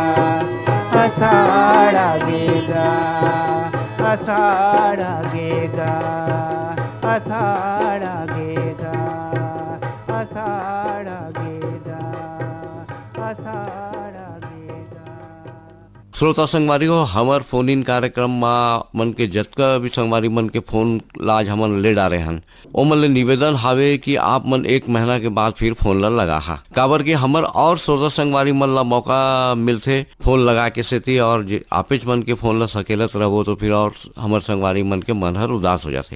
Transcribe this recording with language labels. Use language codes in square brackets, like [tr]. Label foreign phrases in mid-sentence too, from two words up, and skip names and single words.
[hne] साड़ा गेगा। साड़ा गेगा। साड़ा गेगा। साड़ा गेगा। साड़ा गेगा। श्रोता संगवारी हो हमार फोन इन कार्यक्रम में मन के जतका भी संगवारी मन के फोन लाज हमन ले डारे हन ओ मन ले निवेदन हावे कि आप मन 1 महीना के बाद फिर फोन ला लगा हा काबर कि हमर और श्रोता संगवारी मन ला मौका मिलथे फोन लगा के सेती और आपेच मन के फोन ला सकेलत रहो तो फिर और हमर संगवारी मन के मन हर उदास हो जाथे।